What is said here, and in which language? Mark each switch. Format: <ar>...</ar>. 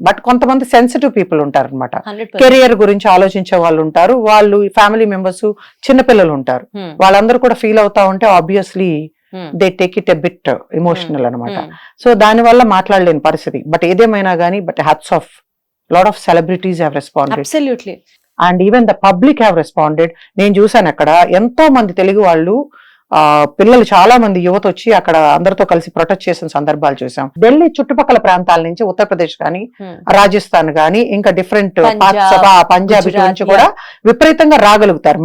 <te>But కొంతమంది sensitive people ఉంటారు అనమాట. కెరియర్ గురించి ఆలోచించే వాళ్ళు ఉంటారు, వాళ్ళు ఫ్యామిలీ మెంబర్స్, చిన్నపిల్లలు ఉంటారు. వాళ్ళందరూ కూడా ఫీల్ అవుతా ఉంటే obviously</te> <en>they take it a bit emotional</en> <te>అనమాట. సో దాని వల్ల మాట్లాడలేని పరిస్థితి. బట్ ఏదేమైనా కానీ, but hats off,</te> <en>lot of celebrities have responded. Absolutely. And even the public have responded.</en> <te>నేను చూసాను అక్కడ ఎంతో మంది తెలుగు వాళ్ళు, పిల్లలు చాలా మంది యువత వచ్చి అక్కడ అందరితో కలిసి ప్రొటెస్ట్ చేసిన సందర్భాలు చూసాం. ఢిల్లీ చుట్టుపక్కల ప్రాంతాల నుంచి, ఉత్తరప్రదేశ్ కానీ, రాజస్థాన్ కానీ, ఇంకా డిఫరెంట్ పంజాబ్ నుంచి కూడా విపరీతంగా రాగలుగుతారు.</te>